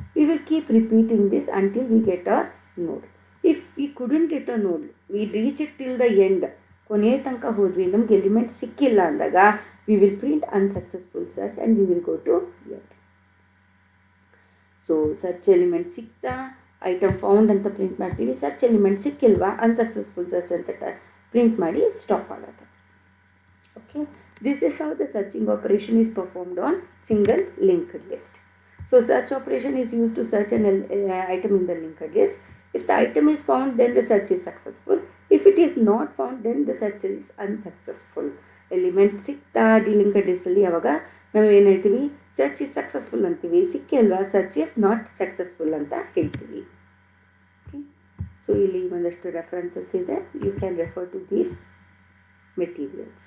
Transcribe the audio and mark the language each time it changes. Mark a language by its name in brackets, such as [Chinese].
[English] We will keep repeating this until we get a node. If we couldn't get a node, we reach it till the end, [Kannada] ಕೊನೆಯ ತನಕ ಹೋದ್ವಿ, ನಮ್ಗೆ element ಸಿಕ್ಕಿಲ್ಲ ಅಂದಾಗ [English] We will print unsuccessful search and we will go to end. [Kannada] So search element ಸಿಕ್ತಾ, item found ಅಂತ ಪ್ರಿಂಟ್ ಮಾಡ್ತೀವಿ. ಸರ್ಚ್ ಎಲಿಮೆಂಟ್ ಸಿಕ್ಕಿಲ್ವಾ, ಅನ್ಸಕ್ಸಸ್ಫುಲ್ ಸರ್ಚ್ ಅಂತ ಪ್ರಿಂಟ್ ಮಾಡಿ ಸ್ಟಾಪ್ ಆಗುತ್ತೆ. [English] Okay, this is how the searching operation is performed on single linked list. So search operation is used to search an item in the linked list. If the item is found, then the search is successful. If it is not found then the search is unsuccessful. [Kannada] Element ಸಿಕ್ತಾ ಡಿಲಿಂಕರ್ ಲಿಸ್ಟಲ್ಲಿ ಯಾವಾಗ ನಾವು ಏನು ಹೇಳ್ತೀವಿ, [English] search is successful [Kannada] ಅಂತೀವಿ. ಸಿಕ್ಕಿ ಅಲ್ವಾ, [English] search is not successful [Kannada] ಅಂತ ಹೇಳ್ತೀವಿ. ಓಕೆ, ಸೊ ಇಲ್ಲಿ ಒಂದಷ್ಟು ರೆಫರೆನ್ಸಸ್ ಇದೆ, [English] You can refer to these materials.